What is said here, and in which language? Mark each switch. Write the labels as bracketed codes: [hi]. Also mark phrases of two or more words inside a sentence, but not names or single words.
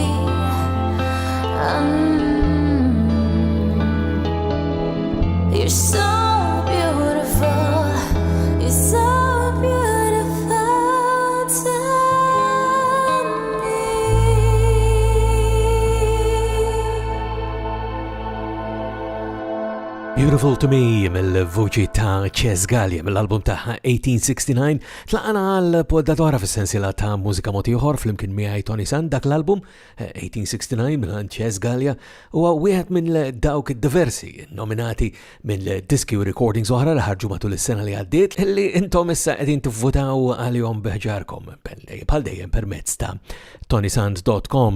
[en] You're so beautiful. You're so beautiful to me. [mt] Beautiful to Me mill-vuċi ta' Chess Gallia mill-album ta' 1869 tlaqana għal-poddatora fis-sensiela ta' mużika mod ieħor fl-imkien miegħi Toni Sant. Dak l-album 1869 mill Chess Gallia huwa wieħed minn dawk diversi nominati mill-diski u recordings oħra li ħarġu matul is-sena li għaddiet li intom issa qegħdin tivvutaw għalihom beħġarkom bħal dejjem permezz ta' ToniSant.com.